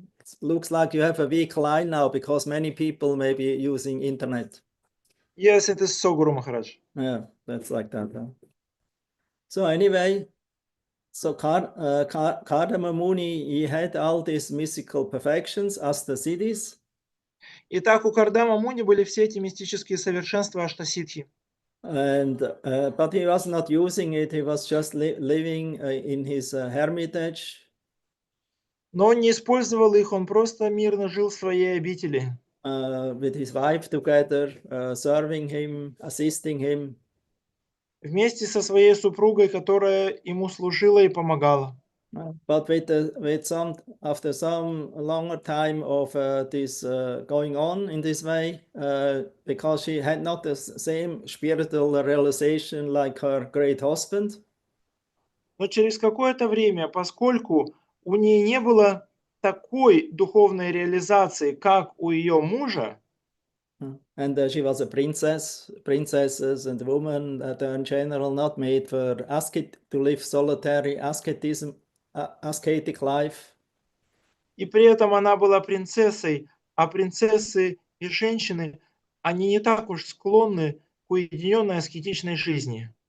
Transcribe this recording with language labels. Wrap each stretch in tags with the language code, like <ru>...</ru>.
<en>It looks like you have a weak line now because many people may be using internet. Yes, it is so, Guru Maharaj. Yeah, that's like that. Huh? So anyway, so Kardama Muni, he had all these mystical perfections as the siddhis.</en> <ru>Итак, у Кардама Муни были все эти мистические совершенства Аштасидхи.</ru> <en>And but he was not using it. He was just living in his hermitage.</en> <ru>Но он не использовал их, он просто мирно жил в своей обители.</ru> <en>With his wife together, serving him, assisting him.</en> <ru>Вместе со своей супругой, которая ему служила и помогала.</ru> <en>But after some longer time of this going on in this way, because she had not the same spiritual realization like her great husband.</en> <ru>Но через какое-то время, поскольку у нее не было такой духовной реализации, как у ее мужа,</ru> <en>And she was a princess. Princesses and women that are in general not made for to live solitary ascetic life.</en> <ru>и при этом она была принцессой, а принцессы и женщины, они не так уж склонны к уединенной аскетичной жизни.</ru>